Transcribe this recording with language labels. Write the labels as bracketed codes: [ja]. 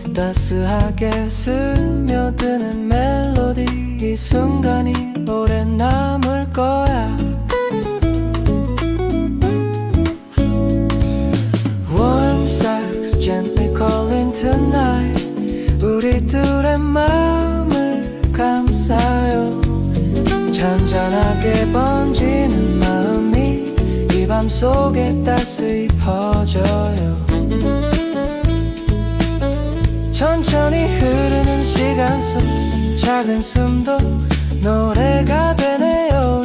[ko] 따스하게 스며드는 멜로디. 이 순간이 오래 남을 거야. [en] Warm sex gently calling tonight. [ko] 우리 둘의 마음을 감싸요. 잔잔하게 번지는 마음이 이 밤 속에 따스히 퍼져요. 천천히 흐르는 시간 속 작은 숨도 노래가 되네요.